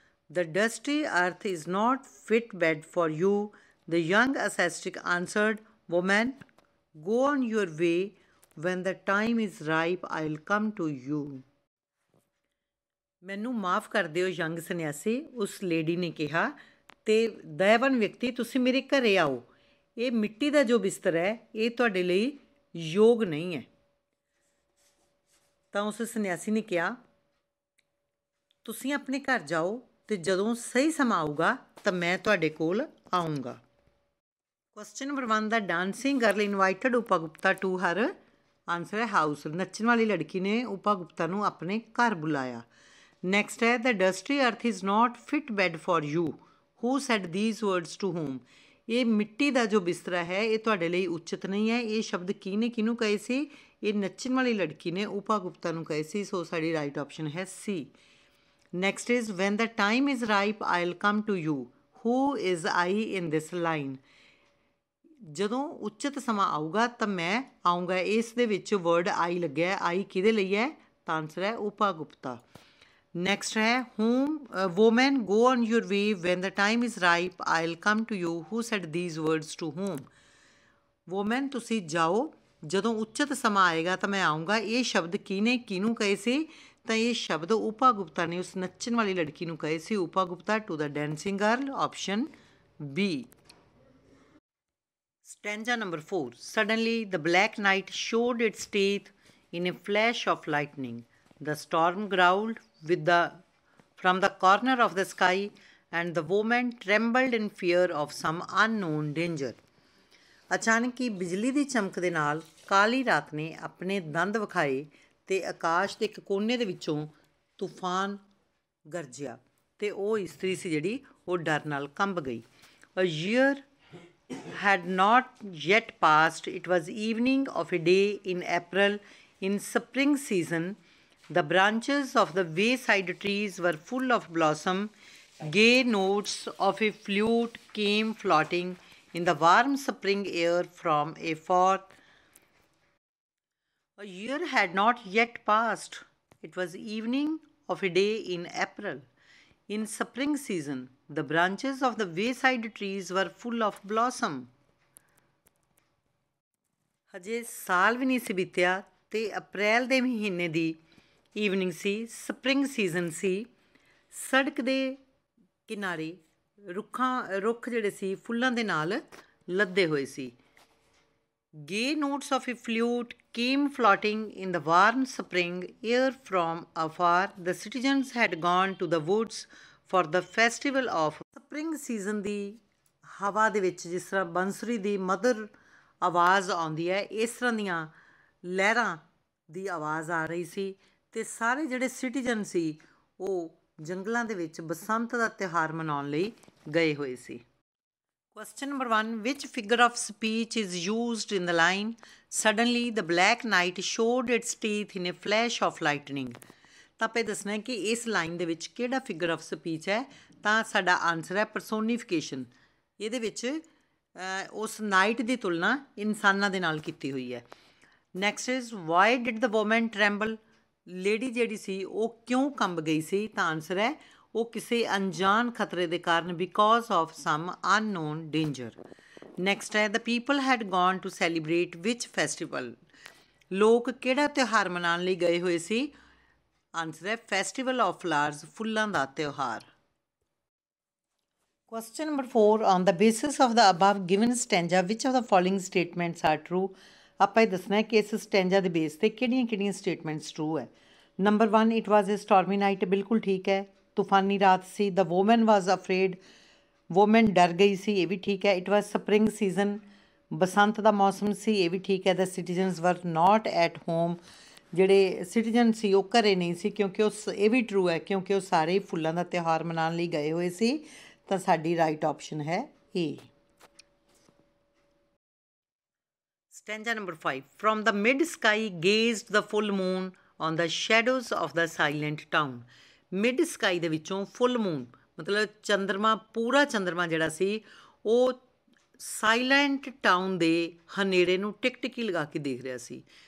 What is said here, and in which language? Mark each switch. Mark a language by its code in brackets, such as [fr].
[en] The dusty earth is not fit bed for you. The young ascetic answered, woman, go on your way. When the time is ripe, I'll come to you. [pa] ਮੈਨੂੰ ਮਾफ़ ਕਰ ਦਿਓ young ਸੰਨਿਆਸੀ, ਉਸ lady ਨੇ ਕਿਹਾ, ਅਤੇ ਦਇਆਵਾਨ ਵਿਅਕਤੀ ਤੁਸੀਂ ਮੇਰੇ ਘਰੇ ਆਓ। ਇਹ ਮਿੱਟੀ ਦਾ ਜੋ ਬਿਸਤਰ ਹੈ ਇਹ ਤੁਹਾਡੇ ਲਈ ਯੋਗ ਨਹੀਂ ਹੈ। ਤਾਂ ਉਸ ਸੰਨਿਆਸੀ ਨੇ ਕਿਹਾ ਤੁਸੀਂ ਆਪਣੇ ਘਰ ਜਾਓ ਅਤੇ ਜਦੋਂ ਸਹੀ ਸਮਾਂ ਆਊਗਾ ਤਾਂ ਮੈਂ ਤੁਹਾਡੇ ਕੋਲ ਆਊਂਗਾ। [en] Question number 1 the dancing girl invited Upagupta to her, answer ਹੈ house. [pa] ਨੱਚਣ ਵਾਲੀ ਲੜਕੀ ਨੇ ਉਪਾਗੁਪਤਾ ਨੂੰ ਆਪਣੇ ਘਰ ਬੁਲਾਇਆ। [en] Next ਹੈ the dusty earth is not fit bed for you, who said these words to whom. [pa] ਇਹ ਮਿੱਟੀ ਦਾ ਜੋ ਬਿਸਤਰਾ ਹੈ ਇਹ ਤੁਹਾਡੇ ਲਈ ਉਚਿਤ ਨਹੀਂ ਹੈ। ਇਹ ਸ਼ਬਦ ਕਿਹਨੇ ਕਿਹਨੂੰ ਕਹੇ ਸੀ? ਇਹ ਨੱਚਣ ਵਾਲੀ ਲੜਕੀ ਨੇ ਉਪਾਗੁਪਤਾ ਨੂੰ ਕਹੇ ਸੀ। ਸੋ ਸਾਡੀ ਰਾਈਟ ਆਪਸ਼ਨ ਹੈ ਸੀ। [en] Next is when the time is ripe I will come to you, who is I in this line. [pa] ਜਦੋਂ ਉਚਿਤ ਸਮਾਂ ਆਊਗਾ ਤਾਂ ਮੈਂ ਆਊਂਗਾ, ਇਸ ਦੇ ਵਿੱਚ ਵਰਡ ਆਈ ਲੱਗਿਆ। ਆਈ ਕਿਹਦੇ ਲਈ ਹੈ? ਤਾਂ ਆਨਸਰ ਹੈ ਉਪਾਗੁਪਤਾ। [en] Next है whom woman go on your way when the time is ripe I'll come to you, who said these words to whom? [pa] Women ਤੁਸੀਂ ਜਾਓ, ਜਦੋਂ ਉਚਿਤ ਸਮਾਂ ਆਏਗਾ ਤਾਂ ਮੈਂ ਆਊਂਗਾ। ਇਹ ਸ਼ਬਦ ਕਿਹਨੇ ਕਿਹਨੂੰ ਕਹੇ ਸੀ? ਤਾਂ ਇਹ ਸ਼ਬਦ ਉਪਾ ਗੁਪਤਾ ਨੇ ਉਸ ਨੱਚਣ ਵਾਲੀ ਲੜਕੀ ਨੂੰ ਕਹੇ ਸੀ। [en] Upagupta to the dancing girl, option B. Stanza number 4. Suddenly the black night showed its teeth in a flash of lightning. The storm growled from the corner of the sky, and the woman trembled in fear of some unknown danger. [pa] ਅਚਾਨਕ ਹੀ ਬਿਜਲੀ ਦੀ ਚਮਕ ਦੇ ਨਾਲ ਕਾਲੀ ਰਾਤ ਨੇ ਆਪਣੇ ਦੰਦ ਵਿਖਾਏ ਤੇ ਆਕਾਸ਼ ਦੇ ਇੱਕ ਕੋਨੇ ਦੇ ਵਿੱਚੋਂ ਤੂਫਾਨ ਗਰਜਿਆ ਤੇ ਉਹ ਇਸਤਰੀ ਸੀ ਜਿਹੜੀ ਉਹ ਡਰ ਨਾਲ ਕੰਬ ਗਈ। [en] A year had not yet passed. It was evening of a day in April in spring season. The branches of the wayside trees were full of blossom. Gay notes of a flute came floating in the warm spring air from afar. A year had not yet passed. It was evening of a day in April. In spring season, the branches of the wayside trees were full of blossom. [pa] ਹਜੇ ਸਾਲ ਵੀ ਨਹੀਂ ਸੀ ਬੀਤਿਆ ਤੇ ਅਪ੍ਰੈਲ ਦੇ ਮਹੀਨੇ ਦੀ evening ਸੀ, spring season ਸੀ। ਸੜਕ ਦੇ ਕਿਨਾਰੇ ਰੁੱਖ ਜਿਹੜੇ ਸੀ ਫੁੱਲਾਂ ਦੇ ਨਾਲ ਲੱਦੇ ਹੋਏ ਸੀ। [en] Gay notes of a flute came floating in the warm spring air from afar. The citizens had gone to the woods for the festival of spring season। [pa] ਦੀ ਹਵਾ ਦੇ ਵਿੱਚ ਜਿਸ ਤਰ੍ਹਾਂ ਬੰਸਰੀ ਦੀ ਮਧੁਰ ਆਵਾਜ਼ ਆਉਂਦੀ ਹੈ, ਇਸ ਤਰ੍ਹਾਂ ਦੀਆਂ ਲਹਿਰਾਂ ਦੀ ਆਵਾਜ਼ ਆ ਰਹੀ ਸੀ ਅਤੇ ਸਾਰੇ ਜਿਹੜੇ ਸਿਟੀਜ਼ਨ ਸੀ ਉਹ ਜੰਗਲਾਂ ਦੇ ਵਿੱਚ ਬਸੰਤ ਦਾ ਤਿਉਹਾਰ ਮਨਾਉਣ ਲਈ ਗਏ ਹੋਏ ਸੀ। [en] Question number 1. Which figure of speech is used in the line, Suddenly the black night showed its teeth in a flash of lightning? [pa] ਤਾਂ ਆਪਾਂ ਦੱਸਣਾ ਹੈ ਕਿ ਇਸ ਲਾਈਨ ਦੇ ਵਿੱਚ ਕਿਹੜਾ ਫਿਗਰ ਆਫ ਸਪੀਚ ਹੈ। ਤਾਂ ਸਾਡਾ ਆਨਸਰ ਹੈ ਪਰਸੋਨੀਫਿਕੇਸ਼ਨ। ਇਹਦੇ ਵਿੱਚ ਉਸ ਨਾਈਟ ਦੀ ਤੁਲਨਾ ਇਨਸਾਨਾਂ ਦੇ ਨਾਲ ਕੀਤੀ ਹੋਈ ਹੈ। [en] Next is why did the woman tremble? [pa] Lady ਜਿਹੜੀ ਸੀ ਉਹ ਕਿਉਂ ਕੰਬ ਗਈ ਸੀ? ਤਾਂ ਆਨਸਰ ਹੈ ਉਹ ਕਿਸੇ ਅਣਜਾਣ ਖਤਰੇ ਦੇ ਕਾਰਨ, [en] Because of some unknown danger. Next ਹੈ the people had gone to celebrate which festival? [pa] ਲੋਕ ਕਿਹੜਾ ਤਿਉਹਾਰ ਮਨਾਉਣ ਲਈ ਗਏ ਹੋਏ ਸੀ? ਆਨਸਰ ਹੈ [en] festival of flowers, [pa] ਫੁੱਲਾਂ ਦਾ ਤਿਉਹਾਰ। [en] Question number 4. On the basis of the above given stanza, which of the following statements are true? [pa] ਆਪਾਂ ਇਹ ਦੱਸਣਾ ਹੈ ਕਿ ਇਸ ਸਟੈਂਜਾ ਦੇ ਬੇਸ ਤੇ ਕਿਹੜੀਆਂ ਸਟੇਟਮੈਂਟਸ ਟਰੂ ਹੈ। Number 1, [en] it was a stormy night, [pa] ਬਿਲਕੁਲ ਠੀਕ ਹੈ। ਤੂਫਾਨੀ ਰਾਤ ਸੀ। [en] the woman was afraid, [pa] ਵੂਮਨ ਡਰ ਗਈ ਸੀ, ਇਹ ਵੀ ਠੀਕ ਹੈ। [en] it was spring season, [pa] ਬਸੰਤ ਦਾ ਮੌਸਮ ਸੀ, ਇਹ ਵੀ ਠੀਕ ਹੈ। [en] the citizens were not at home, [pa] ਜਿਹੜੇ ਸਿਟੀਜ਼ਨ ਸੀ ਉਹ ਘਰੇ ਨਹੀਂ ਸੀ, ਕਿਉਂਕਿ ਇਹ ਵੀ ਟਰੂ ਹੈ ਕਿਉਂਕਿ ਉਹ ਸਾਰੇ ਫੁੱਲਾਂ ਦਾ ਤਿਉਹਾਰ ਮਨਾਉਣ ਲਈ ਗਏ ਹੋਏ ਸੀ। ਤਾਂ ਸਾਡੀ ਰਾਈਟ ਆਪਸ਼ਨ ਹੈ ਏ। [en] Stanza number 5. From the mid sky gazed the full moon on the shadows of the silent town. [pa] Mid sky ਦੇ ਵਿੱਚੋਂ ਫੁੱਲ ਮੂਨ ਮਤਲਬ ਚੰਦਰਮਾ, ਪੂਰਾ ਚੰਦਰਮਾ ਜਿਹੜਾ ਸੀ ਉਹ ਸਾਇਲੈਂਟ ਟਾਊਨ ਦੇ ਹਨੇਰੇ ਨੂੰ ਟਿਕਟਿਕੀ ਲਗਾ ਕੇ ਦੇਖ ਰਿਹਾ ਸੀ।